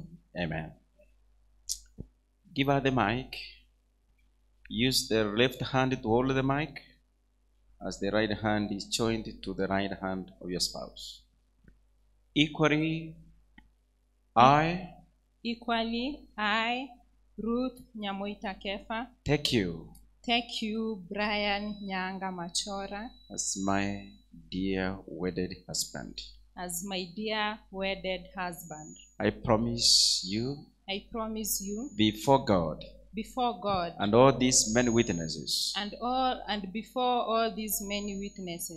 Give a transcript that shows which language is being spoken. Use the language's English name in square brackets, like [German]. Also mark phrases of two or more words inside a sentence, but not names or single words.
[English] Amen. Give her the mic. Use the left hand to hold the mic as the right hand is joined to the right hand of your spouse. Equally, I, Ruth Nyamoita Kefa, take you Brian Nyanga Machora, as my dear wedded husband. As my dear wedded husband. I promise you before God and all these many witnesses and before all these many witnesses